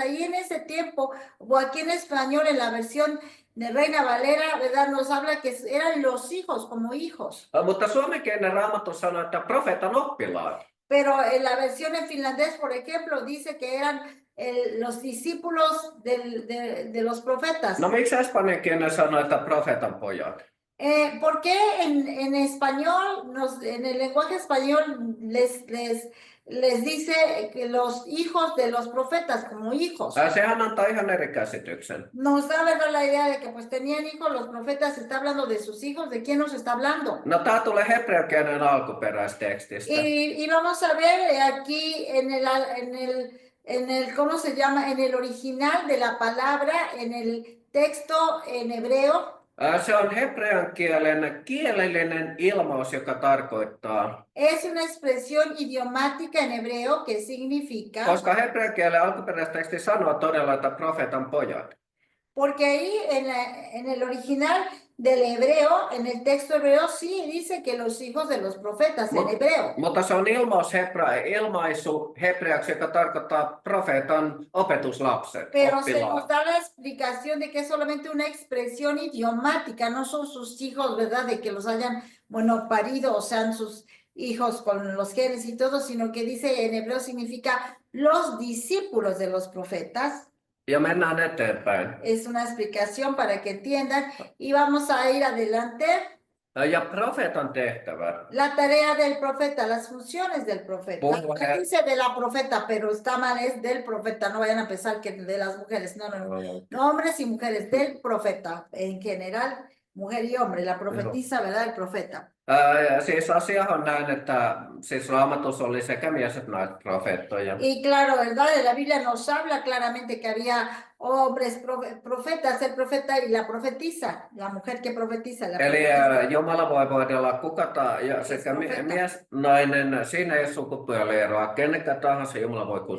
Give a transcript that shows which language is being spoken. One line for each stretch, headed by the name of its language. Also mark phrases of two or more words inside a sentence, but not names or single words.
Spanish: Ahí en ese tiempo, o aquí en español, en la versión de Reina Valera, ¿verdad? Nos habla que eran los hijos, como hijos.
Finnish: Mutta suomenkielinen Raamattu sanoo, että profeetan oppilaat.
Spanish: Pero en la versión en finlandés, por ejemplo, dice que eran los discípulos de los profetas.
Finnish: No miksi espanjankielinen sanoo, että profeetan pojat?
Spanish: ¿Por qué en español, en el lenguaje español, les dice que los hijos de los profetas como hijos?
Finnish: Sehän antaa ihan eri käsityksen.
Spanish: Nos da verdad la idea de que pues tenían hijos los profetas, está hablando de sus hijos, ¿de quién nos está hablando?
Finnish: No tää tulee hebreankielinen alkuperäistekstistä.
Spanish: Y vamos a ver aquí en el, ¿cómo se llama? En el original de la palabra, en el texto en hebreo.
Finnish: Se on hebreankielen kielellinen ilmaus, joka tarkoittaa.
Spanish: Es una expresión idiomática en hebreo que significa.
Finnish: Koska hebreankielen alkuperäisteksti sanoo todella, että profeetan pojat.
Spanish: Porque ahí en el original del hebreo, en el texto hebreo sí dice que los hijos de los profetas en hebreo.
Finnish: Mutta se on ilmaisu hebreaksi, joka tarkoittaa profeetan opetuslapset,
Spanish: Pero se nos
Finnish: oppilaat.
Spanish: da la explicación de que es solamente una expresión idiomática, no son sus hijos, ¿verdad? De que los hayan, bueno, parido, o sean sus hijos con los genes y todo, sino que dice en hebreo significa los discípulos de los profetas.
Finnish: Ja mennään eteenpäin.
Spanish: Es una explicación para que entiendan y vamos a ir adelante.
Finnish: Ja profeetan tehtävä.
Spanish: La tarea del profeta, las funciones del profeta.
Finnish: Puhua
Spanish: Dice de la profeta, pero está mal, es del profeta. No vayan a pensar que de las mujeres. No, no, no. No, hombres y mujeres, del profeta. En general, mujer y hombre. La profetisa, ¿verdad? El profeta.
Finnish: Siis asia on näin, että siis Raamatussa oli sekä mies että naiset profeettoja.
Spanish: Y claro, ¿verdad? La Biblia nos habla claramente que había hombres profetas, el profeta y la profetisa, la mujer que profetiza. La
Finnish: Eli
Spanish: profetisa.
Finnish: Jumala voi voidella ja sekä mies, nainen, siinä ei ole sukupuolieroa, kenenkään tahansa Jumala voi kutsua